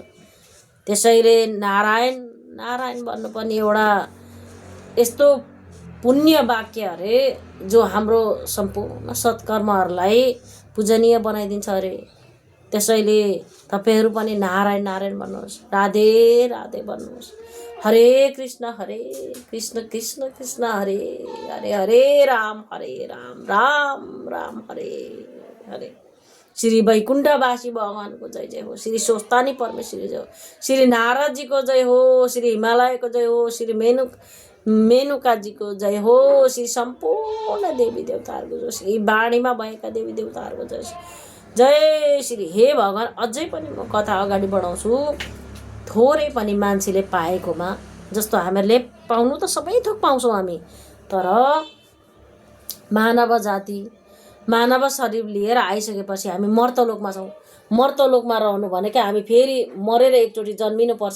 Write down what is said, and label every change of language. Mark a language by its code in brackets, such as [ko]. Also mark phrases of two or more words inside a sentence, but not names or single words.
[ne] त्यसैले नारायण नारायण भन्नु पनि एउटा यस्तो पुण्य वाक्य अरे जो हाम्रो सम्पूर्ण सत्कर्महरूलाई पूजनीय बनाइदिन्छ अरे। त्यसैले तपाईहरू पनि नारायण नारायण भन्नुहोस्, राधे राधे भन्नुहोस्। [sa] हरे कृष्ण कृष्ण कृष्ण हरे हरे, हरे राम राम राम हरे हरे। [ne] श्री वैकुण्ठवासी भगवानको जय जय हो, श्री स्वस्तानी परमेश्वरी जय हो, श्री नारदजीको जय हो, श्री हिमालयको जय हो, श्री मेनुकाजीको जय हो, श्री सम्पूर्ण देवी देवताहरूको जय, श्री वाणीमा भएका देवी देवताहरूको जय जय श्री। हे भगवान्, अझै पनि म कथा अगाडि बढाउँछु। थोरै पनि मान्छेले पाएकोमा, जस्तो हामीहरूले पाउनु त सबै थोक पाउँछौँ हामी, तर मानव जाति मानव शरीर लिएर आइसकेपछि हामी मर्तलोकमा छौँ। मर्तलोकमा रहनु भनेको हामी फेरि मरेर एकचोटि जन्मिनुपर्छ।